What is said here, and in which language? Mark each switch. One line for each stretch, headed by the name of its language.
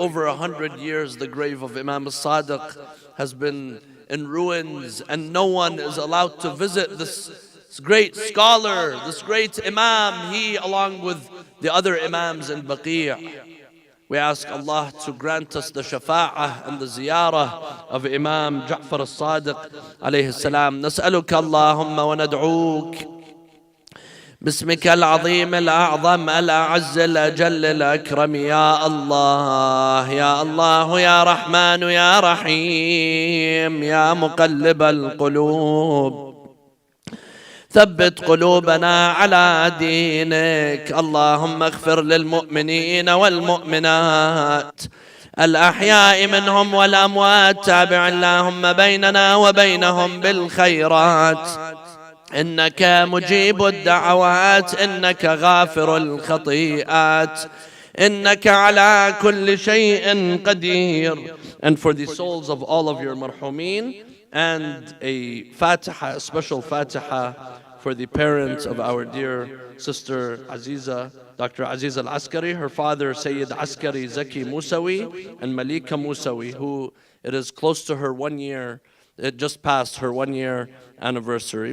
English: Over 100 years, the grave of Imam al-Sadiq has been in ruins, and no one is allowed to visit this great scholar, this great Imam, he along with the other Imams in Baqi'. We ask Allah to grant us the shafa'ah and the ziyarah of Imam JAFAR al-Sadiq alayhi salam.
Arabic: نسألك اللهم وندعوك باسمك العظيم الأعظم الأعز الأجل الأكرم يا الله يا الله يا رحمن يا رحيم يا مقلب القلوب ثبت قلوبنا على دينك. اللهم اغفر للمؤمنين والمؤمنات الأحياء منهم والأموات، تابع اللهم بيننا وبينهم بالخيرات، إنك مجيب الدعوات، إنك غافر الخطيئات، إنك على كل شيء قدير.
English: And for the souls of all of your marhumin, and a Fatiha, a special Fatiha for the parents of our dear sister Aziza, Dr. Aziza Al-Askari, her father Sayyid Askari Zaki Musawi, and Malika Musawi, who it is close to her 1 year, it just passed her 1 year anniversary.